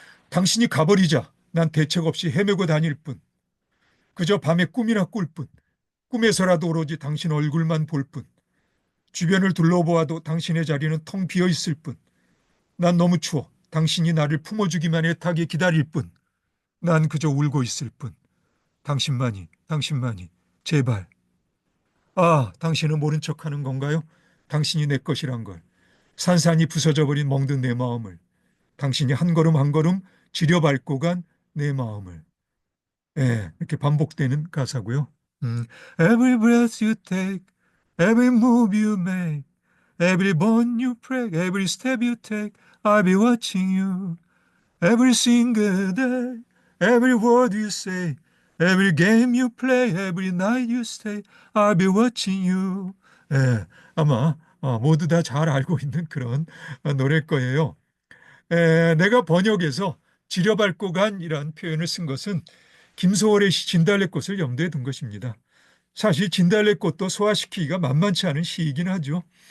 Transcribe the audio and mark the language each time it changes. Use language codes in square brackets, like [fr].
[ko] 당신이 가버리자 난 대책 없이 헤매고 다닐 뿐, 그저 밤에 꿈이나 꿀 뿐, 꿈에서라도 오로지 당신 얼굴만 볼 뿐, 주변을 둘러보아도 당신의 자리는 텅 비어 있을 뿐, 난 너무 추워 당신이 나를 품어주기만 애타게 기다릴 뿐, 난 그저 울고 있을 뿐, 당신만이, 제발. 아, 당신은 모른 척하는 건가요? 당신이 내 것이란 걸. 산산이 부서져 버린 멍든 내 마음을. 당신이 한 걸음 한 걸음 지려밟고 간 내 마음을. 예, 이렇게 반복되는 가사고요. [en] Every breath you take, every move you make, every bone you break, every step you take, I'll be watching you. Every single day, every word you say, every game you play, every night you stay, I'll be watching you. [ko] 예, 아마 모두 다 잘 알고 있는 그런 노래일 거예요. 내가 번역에서 지려밟고 간이란 표현을 쓴 것은 김소월의 시 진달래꽃을 염두에 둔 것입니다. 사실 진달래꽃도 소화시키기가 만만치 않은 시이긴 하죠.